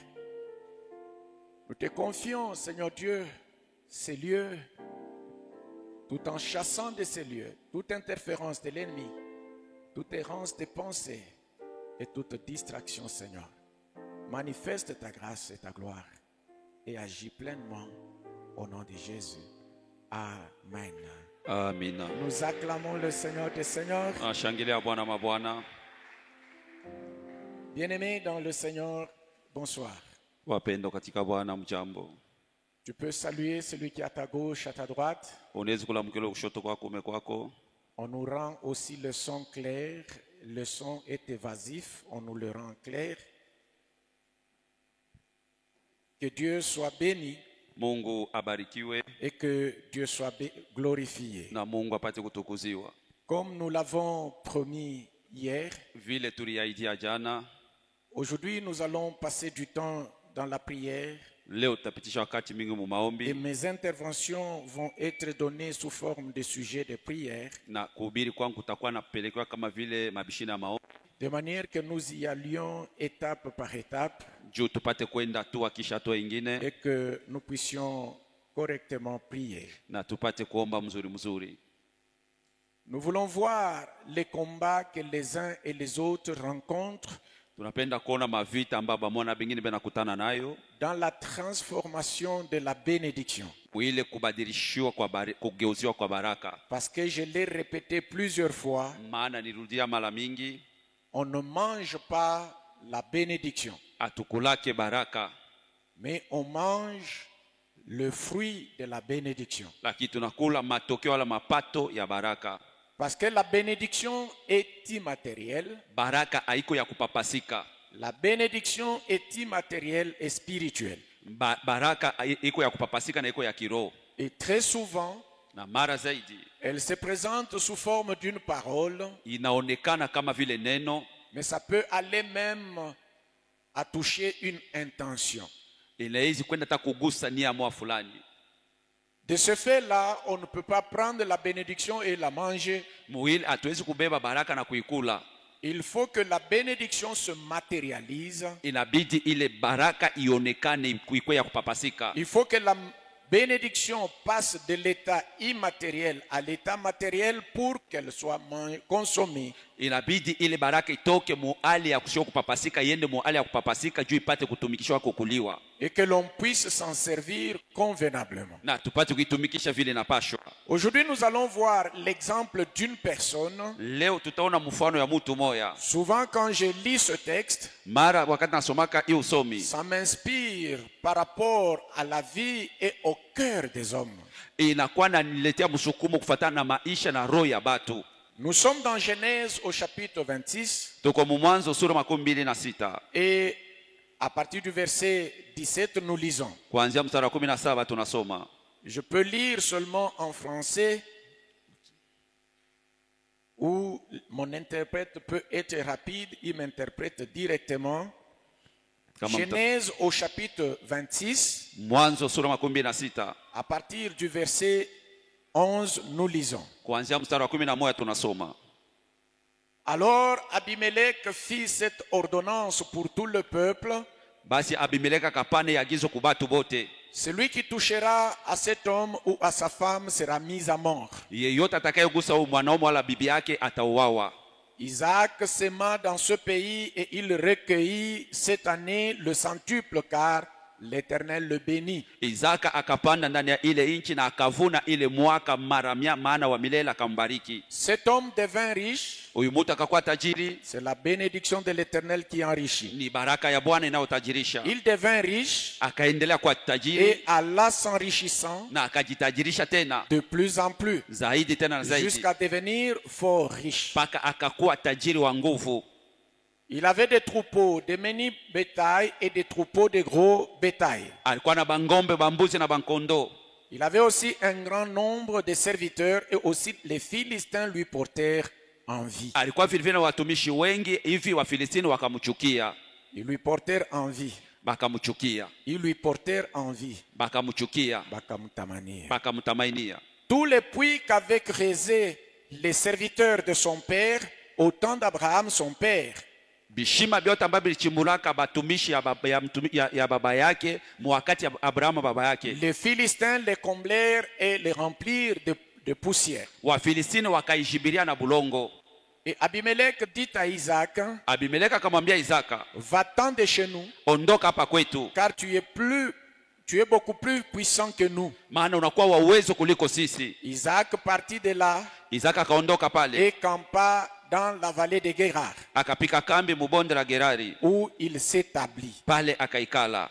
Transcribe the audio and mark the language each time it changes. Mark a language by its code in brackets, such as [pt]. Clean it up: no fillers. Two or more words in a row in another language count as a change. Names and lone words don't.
[fr] Nous te confions, Seigneur Dieu, ces lieux, tout en chassant de ces lieux toute interférence de l'ennemi, toute errance des pensées et toute distraction, Seigneur. Manifeste ta grâce et ta gloire et agis pleinement au nom de Jésus. Amen. [sw] Amina. [fr] Nous acclamons le Seigneur des Seigneurs. [sw] Nashangilia Bwana mabwana. [fr] Bien-aimés dans le Seigneur, bonsoir. [sw] Wapendo katika Bwana mjambo. [fr] Tu peux saluer celui qui est à ta gauche, à ta droite. [sw] Unaweza kulamkela kushoto kwako ume kwako. [fr] On nous rend aussi le son clair. Le son est évasif, on nous le rend clair. Que Dieu soit béni [sw] Mungu abarikiwe [fr] et que Dieu soit glorifié. [sw] na Mungu apate kutukuziwa. [fr] Comme nous l'avons promis hier, [sw] Vile tuliahidia jana, [fr] aujourd'hui nous allons passer du temps dans la prière [sw] leo tutapitisha wakati mingi mu [fr] et [sw] maombi [fr] mes interventions vont être données sous forme de sujets de prière, [sw] na kuhubiri kwangu kutakuwa napelekewa kama vile mabishina ya maombi [fr] de manière que nous y allions étape par étape [sw] juu tupate kwenda hatua kisha hatua ingine [fr] et que nous puissions correctement prier. [sw] na tupate kuomba mzuri mzuri. [fr] Nous voulons voir les combats que les uns et les autres rencontrent [sw] Tunapenda kuona mavita ambayo bamona bengine benakutana nayo [fr] dans la transformation de la bénédiction. [sw] ile kubadilishiwa kwa kugeuziwa kwa baraka. [fr] Parce que je l'ai répété plusieurs fois, [sw] Maana nirudia mara mingi, [fr] on ne mange pas la bénédiction, [sw] atukulake baraka [fr] mais on mange le fruit de la bénédiction. [sw] lakini tunakula matokeo wala mapato ya baraka. [fr] Parce que la bénédiction est immatérielle. [sw] Baraka haiko ya kupapasika. [fr] La bénédiction est immatérielle et spirituelle. [sw] Baraka iko ya kupapasika na iko ya kiroho. [fr] Et très souvent, [sw] Na mara zaidi [fr] elle se présente sous forme d'une parole, [sw] inaonekana kama vile neno, [fr] mais ça peut aller même à toucher une intention. [sw] inaweza kwenda hata kugusa nia moja fulani. [fr] De ce fait-là, on ne peut pas prendre la bénédiction et la manger. [sw] Muhili hatuwezi kubeba baraka na kuikula. [fr] Il faut que la bénédiction se matérialise. [sw] Inabidi ile baraka ionekane kuikwe ya kupapasika. [fr] Il faut que la bénédiction passe de l'état immatériel à l'état matériel pour qu'elle soit consommée. [sw] Inabidi ile baraka itoke mu hali ya kusio kupapasika iende mu hali ya kupapasika juu ipate kutumikishwa kukuliwa. [fr] Et que l'on puisse s'en servir convenablement. [sw] Na tupate kuitumikisha vile inapashwa. [fr] Aujourd'hui, nous allons voir l'exemple d'une personne. [sw] Leo tutaona mfano ya mtu moya. [fr] Souvent, quand je lis ce texte, [sw] Mara wakati nasomaka hii usomi, [fr] ça m'inspire par rapport à la vie et au cœur des hommes. [sw] inakuwa naniletea msukumo kufuatana na maisha na roho ya batu. [fr] Nous sommes dans Genèse au chapitre 26 [sw] Tuko mu Mwanzo sura 26 [fr] et à partir du verset 17, nous lisons. [sw] kuanzia mstari wa 17 tunasoma. [fr] Je peux lire seulement en français ou mon interprète peut être rapide, il m'interprète directement. Genèse au chapitre 26, [sw] Mwanzo sura 26 [fr] à partir du verset 11, nous lisons. [sw] kuanzia mstari wa 11 tunasoma. [fr] Alors Abimelech fit cette ordonnance pour tout le peuple. [sw] Basi Abimeleka kapane agizo kubatu bote, [fr] Celui qui touchera à cet homme ou à sa femme sera mis à mort. [sw] yeyote atakayegusa huyu mwanaume wala bibi yake atauawa. [fr] Isaac s'aima dans ce pays et il recueillit cette année le centuple car l'Éternel le bénit. [sw] Isaka akapanda ndani ya ile inchi na akavuna ile mwaka mara mia, maana wa milele akambariki. [fr] Cet homme devint riche. [sw] Huyu mtu akakuwa tajiri, [fr] C'est la bénédiction de l'Éternel qui enrichit. [sw] ni baraka ya Bwana inayotajirisha. [fr] Il devint riche [sw] Akaendelea kuwa tajiri [fr] et alla s'enrichissant [sw] na akajitajirisha tena [fr] de plus en plus [sw] zaidi tena na zaidi [fr] jusqu'à devenir fort riche. [sw] mpaka akakuwa tajiri wa nguvu. [fr] Il avait des troupeaux de meni bétail et des troupeaux de gros bétail. [sw] Alikuwa na bangombe, bambuzi na bankondo. [fr] Il avait aussi un grand nombre de serviteurs et aussi les Philistins lui portèrent envie. [sw] Alikuwa vile vile watumishi wengi hivi Wafilistini wakamchukia. [fr] Ils lui portèrent envie. [sw] bakamchukia, [fr] Ils lui portèrent envie. [sw] bakamchukia, Bakamutamania. bakamtamainia. [fr] Tous les puits qu'avaient creusés les serviteurs de son père au temps d'Abraham, son père, [sw] Bishima vyote ambavyo vilichimbulaka batumishi ya baba yake mwakati ya Abrahamu baba yake, [fr] les Philistins les comblèrent et les remplirent de poussière. [sw] Wafilistini wakaijibiria na bulongo. [fr] Et Abimelech dit à Isaac, [sw] Abimeleki akamwambia Isaka, [fr] va-t'en de chez nous, [sw] ondoka hapa kwetu, [fr] car tu es beaucoup plus puissant que nous. [sw] maana unakuwa wa uwezo kuliko sisi. [fr] Isaac partit de là [sw] Isaka akaondoka pale, [fr] et campa dans la vallée de Guérar, [sw] akapika kambi mubonde la Gerari, [fr] où il s'établit. [sw] pale akaikala.